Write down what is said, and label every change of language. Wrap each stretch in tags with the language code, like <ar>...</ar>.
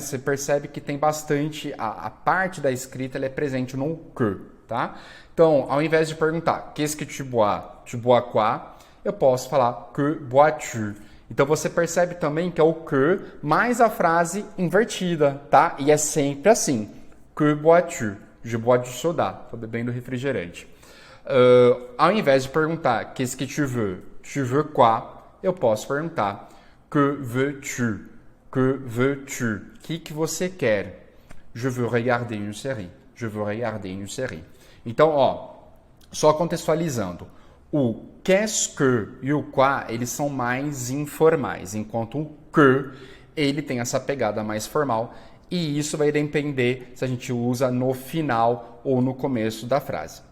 <pt>Você percebe que tem bastante, a parte da escrita ela é presente no que, tá? Então, ao invés de perguntar</pt> <fr>qu'est-ce que tu bois quoi,</fr> <pt>eu posso falar</pt> <fr>que bois-tu.</fr> <pt>Então você percebe também que é o que mais a frase invertida, tá? E é sempre assim,</pt> <fr>que bois-tu? Je bois du soda,</fr> <pt>estou bebendo refrigerante. Ao invés de perguntar</pt> <fr>qu'est-ce que tu veux quoi,</fr> <pt>eu posso perguntar</pt> <fr>que veux-tu? Que veux-tu?</fr> <pt>O que você quer?</pt> <fr>Je veux regarder une série. Je veux regarder une série.</fr> <pt>Então, ó, só contextualizando. O qu'est-ce que e o quoi, eles são mais informais, enquanto o que, ele tem essa pegada mais formal. E isso vai depender se a gente usa no final ou no começo da frase.</pt>